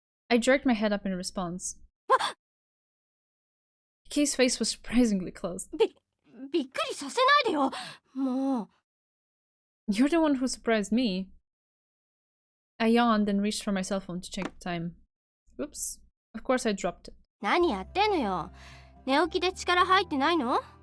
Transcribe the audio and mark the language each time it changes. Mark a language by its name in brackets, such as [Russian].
[English] I jerked my head up in response. Kei's face was surprisingly closed. [Japanese] びっくりさせないでよ。もう。 [English] You're the one who surprised me. I yawned and reached for my cell phone to check the time. Oops. Of course I dropped it. [Japanese] 何やってんのよ。寝起きで力入ってないの？